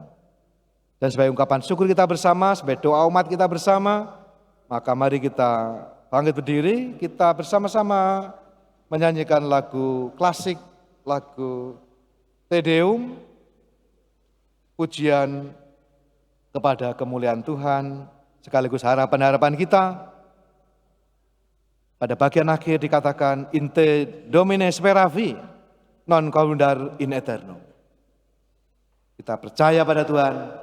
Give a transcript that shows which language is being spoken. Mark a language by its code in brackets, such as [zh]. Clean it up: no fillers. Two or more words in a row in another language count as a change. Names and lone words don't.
[id] Dan sebagai ungkapan syukur kita bersama, sebagai doa umat kita bersama, maka mari kita bangkit berdiri, kita bersama-sama menyanyikan lagu klasik, lagu [la] Te Deum, [id] pujian kepada kemuliaan Tuhan, sekaligus harapan-harapan kita. Pada bagian akhir dikatakan, [la] In te Domine speravi, non conundar in aeternum. [id] Kita percaya pada Tuhan,